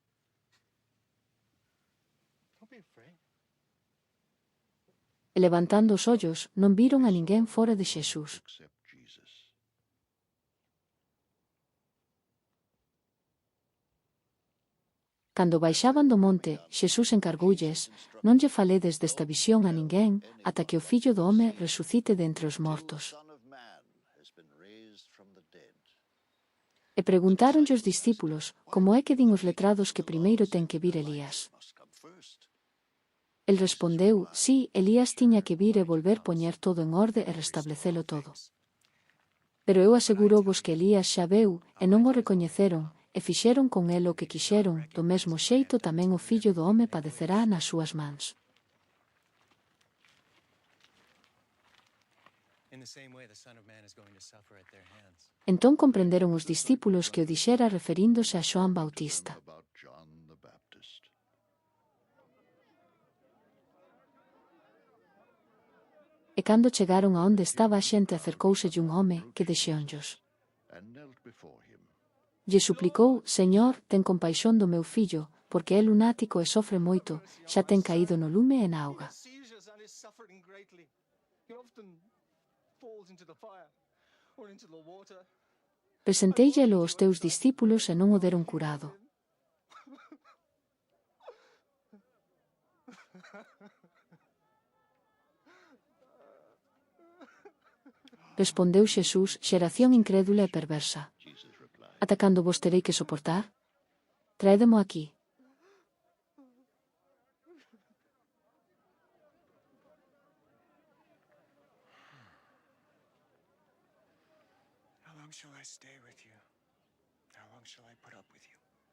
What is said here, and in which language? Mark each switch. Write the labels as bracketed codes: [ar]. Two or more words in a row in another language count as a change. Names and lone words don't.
[en] Don't be afraid. [gl] E levantando os ollos, non viron a ninguén fora de Xesús. [en] Except Jesus. [gl] Cando baixaban do monte, Xesús encargoulles: Non lle faledes desta visión a ninguén, ata que o Fillo do home resucite de entre os mortos. [en] The Son of Man has been raised from the dead. [gl] E preguntáronlle os discípulos: Como é que din os letrados que primeiro ten que vir Elías? [en] Must come first. [gl] El respondeu: Sí, Elías tiña que vir e volver poñer todo en orde e restablecelo todo. Pero eu asegurovos que Elías xa veu, e non o recoñeceron, e fixeron con el o que quixeron, do mesmo xeito tamén o Fillo do home padecerá nas súas mans. [en] In the same way, the Son of Man is going to suffer at their hands. [gl] Entón comprenderon os discípulos que o dixera referíndose a Xoán Bautista. [en] About John the Baptist. [gl] E cando chegaron a onde estaba a xente acercouselle un home que deixeonllos. [en] And knelt before him. [gl] Lle suplicou: Señor, ten compaixón do meu fillo, porque é lunático e sofre moito, xa ten caído no lume e na auga. [en] Seizures and is suffering greatly. He often falls into the fire or into the water. [gl] Presentéillelo aos teus discípulos e non o deron curado. Respondeu Xesús: Xeración incrédula e perversa. [en] Jesus replied, [gl] Ata cando vos terei que soportar? Traédemo aquí. [en] How long shall I stay with you? How long shall I put up with you?